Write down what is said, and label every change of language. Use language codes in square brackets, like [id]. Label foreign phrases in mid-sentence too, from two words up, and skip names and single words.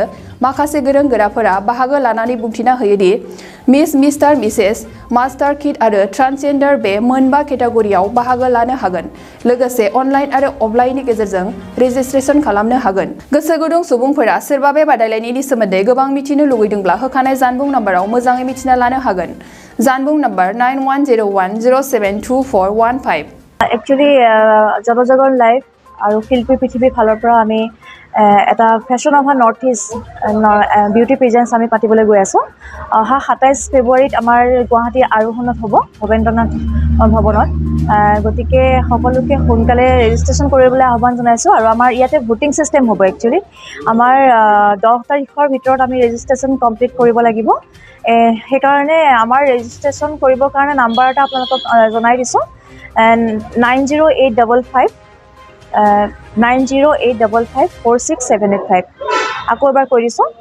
[brx] माखासे गोरों गोराफोरा बाहागो लानानै बुंथिना होयोदि [en] Miss Mister Mrs Master Kid [brx] आरो ट्रान्सजेन्डार बे मोनबा केटेगरियाव बाहागो लानो हागोन लोगोसे अनलाइन आरो अफलाइननि गेजेरजों रेजिस्ट्रेशन खालामनो हागोन गोसो गुदुं सुबुंफोरा सोरबा बे बादायलायनायनि सोमोन्दै गोबां मिथिनो लुगैदोंब्ला होखानाय जानबुं नाम्बाराव मोजाङै मिथिना लानो हागोन जानबुं नाम्बार 9101072415 [as] एक्चुअली जनजागरण लाइव और शिल्पी पृथ्वी फाলৰ পৰা আমি এটা ফেশ্বন অফ নৰ্থ ইষ্ট বিউটি প্ৰেজেন্স আমি পাতিবলৈ গৈ আছো অহা 27 ফেব্ৰুৱাৰীত আমাৰ গুৱাহাটী আৰোহণত হ'ব ভবেন্দ্ৰনাথ ভৱনত গতিকে সকলোকে সোনকালে ৰেজিষ্ট্ৰেশ্যন কৰিবলৈ আহ্বান জনাইছো আৰু আমাৰ ইয়াতে [en] voting system [as] হ'ব একচুয়ালি আমাৰ 10 তাৰিখৰ ভিতৰত আমি [en] registration complete [as] কৰিব লাগিব সেই কাৰণে আমাৰ ৰেজিষ্ট্ৰেশ্যন কৰিবৰ কাৰণে নাম্বাৰ এটা আপোনালোকক জনাই দিছো 90855 908554678 আকৌ এবাৰ কৈ দিছো